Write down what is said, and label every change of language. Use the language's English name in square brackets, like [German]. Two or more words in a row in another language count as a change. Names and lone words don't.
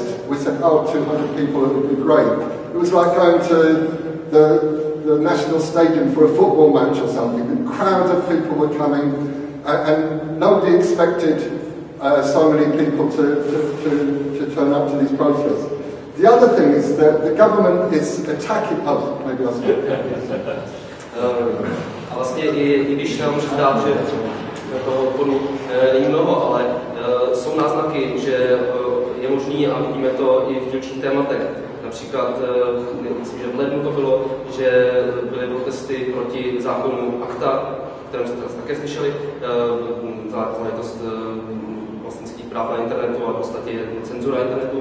[English] We said, oh, 200 people, it would be great. It was like going to the National Stadium for a football match or something. And crowds of people were coming, and nobody expected so many people to turn up to these protests. The other thing is that the government is attacking... Oh, maybe I'll speak. [Czech] A vlastně i když nám může zdát, že toho odporu není mnoho, ale jsou náznaky, že je možný, a vidíme to i v dílčích tématech. Například, myslím, že v lednu to bylo, že byly protesty proti zákonu ACTA, kterém jste také slyšeli, záležitost vlastnických práv na internetu a v podstatě cenzura internetu.